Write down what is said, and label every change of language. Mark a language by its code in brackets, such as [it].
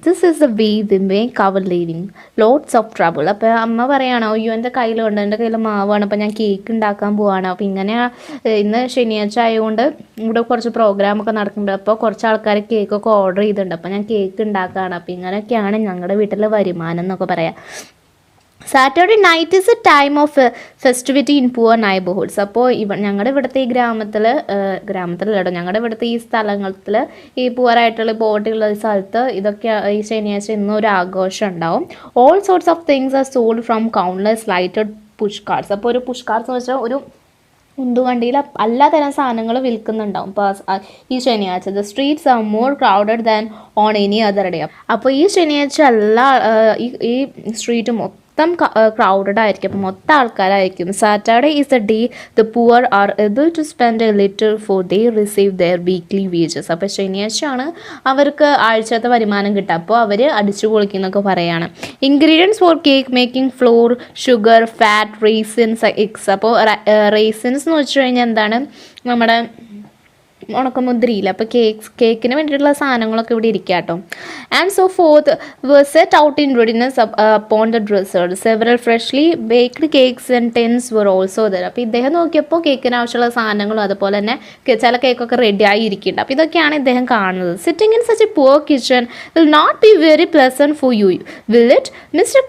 [en] This is the way we make our living. Lots of trouble." [ml] അപ്പോൾ അമ്മ പറയുകയാണോ, "അയ്യോ എൻ്റെ കയ്യിലുണ്ട്, എൻ്റെ കയ്യിൽ മാവാണ്, അപ്പോൾ ഞാൻ കേക്ക് ഉണ്ടാക്കാൻ പോവാണ്." അപ്പോൾ ഇങ്ങനെ ഇന്ന് ശനിയാഴ്ച ആയതുകൊണ്ട് ഇവിടെ കുറച്ച് പ്രോഗ്രാമൊക്കെ നടക്കുന്നുണ്ട്. അപ്പോൾ കുറച്ച് ആൾക്കാർ കേക്കൊക്കെ ഓർഡർ ചെയ്തിട്ടുണ്ട്. അപ്പോൾ ഞാൻ കേക്ക് ഉണ്ടാക്കുകയാണ്. അപ്പോൾ ഇങ്ങനെയൊക്കെയാണ് ഞങ്ങളുടെ വീട്ടിലെ വരുമാനം എന്നൊക്കെ പറയാം. [en] Saturday night is a time of festivity in poor neighborhoods. [ml] അപ്പോൾ ഞങ്ങളുടെ ഇവിടുത്തെ ഈ ഗ്രാമത്തിലല്ലോ, ഞങ്ങളുടെ ഇവിടുത്തെ ഈ സ്ഥലങ്ങളിൽ ഈ പൂവറായിട്ടുള്ള പോവർട്ടിയുള്ള സ്ഥലത്ത് ഇതൊക്കെ ഈ ശനിയാഴ്ച ഇന്നൊരു ആഘോഷം ഉണ്ടാവും. [en] All sorts of things are sold from countless lighted push carts. [ml] അപ്പോൾ ഒരു പുഷ് കാർട്സ് എന്ന് വെച്ചാൽ ഒരു ഉന്തുവണ്ടിയിൽ എല്ലാ തരം സാധനങ്ങൾ വിൽക്കുന്നുണ്ടാവും. അപ്പോൾ ഈ ശനിയാഴ്ച [en] The streets are more crowded than on any other day. [ml] അപ്പോൾ ഈ ശനിയാഴ്ച എല്ലാ ഈ സ്ട്രീറ്റ് മൊത്തം ക്രൗഡഡ് ആയിരിക്കും. അപ്പോൾ മൊത്തം ആൾക്കാരായിരിക്കും. [en] Saturday is the day the poor are able to spend a little for they receive their weekly wages. [ml] അപ്പോൾ ശനിയാഴ്ചയാണ് അവർക്ക് ആഴ്ചത്തെ വരുമാനം കിട്ടുക. അപ്പോൾ അവർ അടിച്ചു പൊളിക്കുന്നൊക്കെ പറയാണ്. [en] Ingredients for cake making: flour, sugar, fat, raisins, eggs. [ml] അപ്പോൾ റേസിൻസ് എന്ന് വെച്ച് കഴിഞ്ഞാൽ എന്താണ്, നമ്മുടെ ഉണക്കമുന്തിരിയില്ല. അപ്പോൾ കേക്കിന് വേണ്ടിയിട്ടുള്ള സാധനങ്ങളൊക്കെ ഇവിടെ ഇരിക്കുക കേട്ടോ. [en] And so forth were set out in readiness upon the dresser. Several freshly baked cakes and tins were also there. [ml] അപ്പോൾ ഇദ്ദേഹം നോക്കിയപ്പോൾ കേക്കിന് ആവശ്യമുള്ള സാധനങ്ങളും അതുപോലെ തന്നെ ചില കേക്കൊക്കെ റെഡി ആയി ഇരിക്കുന്നുണ്ട്. അപ്പോൾ ഇതൊക്കെയാണ് ഇദ്ദേഹം കാണുന്നത്. [en] Sitting in such a poor kitchen will not be very pleasant for you, will it? Mrs.